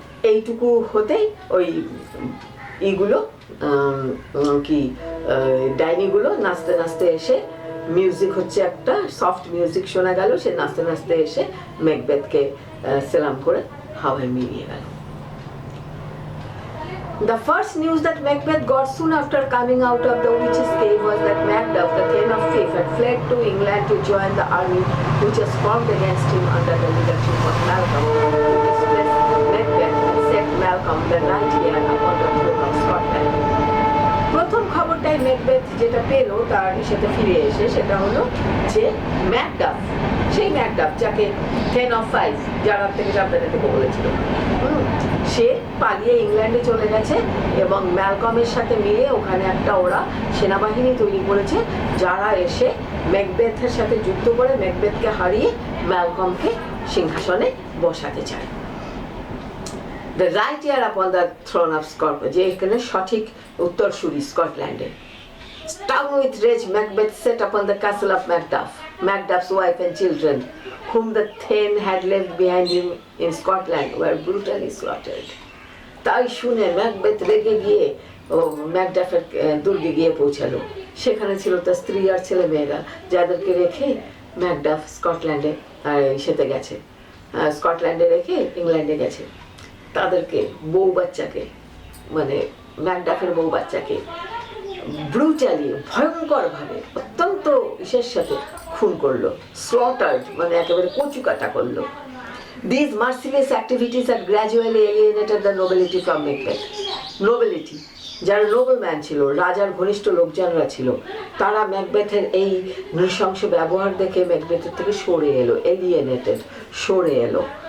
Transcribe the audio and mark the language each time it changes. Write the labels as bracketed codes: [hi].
[bn] এইটুকু হতেই ওই ইগুলো কি ডাইনিগুলো নাচতে নাচতে এসে, মিউজিক হচ্ছে একটা সফট মিউজিক শোনা গেল, সে নাচতে নাচতে এসে ম্যাকবেথকে সালাম করে হাওয়ায় মিলিয়ে গেল। [en] The first news that Macbeth got soon after coming out of the witch's cave was that Macduff, the Thane of Fife, had fled to England to join the army which was formed against him under the leadership of Malcolm, to displace Macbeth and set Malcolm the knight here upon the throne of Scotland. [bn] প্রথম খবরটাই Macbeth যেটা পেল তার সাথে ফিরে এসে, সেটা হলো যে ম্যাকডাফ, সেই ম্যাকডাফ যাকে Thane of Fife, যার থেকে সাবধানে থেকে বলেছিল, সে পালিয়ে ইংল্যান্ডে চলে গেছে এবং ম্যালকমের সাথে মিলে ওখানে একটা ওরা সেনাবাহিনী তৈরি করেছে, যারা এসে ম্যাকবেথের সাথে যুদ্ধ করে ম্যাকবেথকে হারিয়ে ম্যালকমকে সিংহাসনে বসাতে চায়। [en] The right heir upon the throne of Scotland, [bn] যে এখানে সঠিক উত্তরসূরি স্কটল্যান্ডে। [en] Stung with rage, Macbeth set upon the castle of Macduff, Macduff's wife and children, whom the Thane had left behind him in Scotland, were brutally slaughtered. [bn] তাই শুনে Macbeth রেগে গিয়ে ম্যাকডাফের দুর্গে গিয়ে পৌঁছালো। সেখানে ছিল তার স্ত্রী আর ছেলে মেয়েরা, যাদেরকে রেখে ম্যাকডাফ স্কটল্যান্ডে সেতে গেছে, স্কটল্যান্ডে রেখে ইংল্যান্ডে গেছে। তাদেরকে বউ বাচ্চাকে, মানে ম্যাকডাফের বউ বাচ্চাকে ব্রুটালি, ভয়ঙ্করভাবে, অত্যন্ত ইসের সাথে খুন করলো, স্লটার্ড, মানে একেবারে কচুকাটা করলো। [en] These merciless activities had gradually alienated the nobility from Macbeth. Nobility, [bn] যারা নোবেলম্যান ছিল, রাজার ঘনিষ্ঠ লোকজনরা ছিল, তারা ম্যাকবেথের এই নৃশংস ব্যবহার দেখে ম্যাকবেথের থেকে সরে এলো, এলিয়েনেটেড, সরে এলো।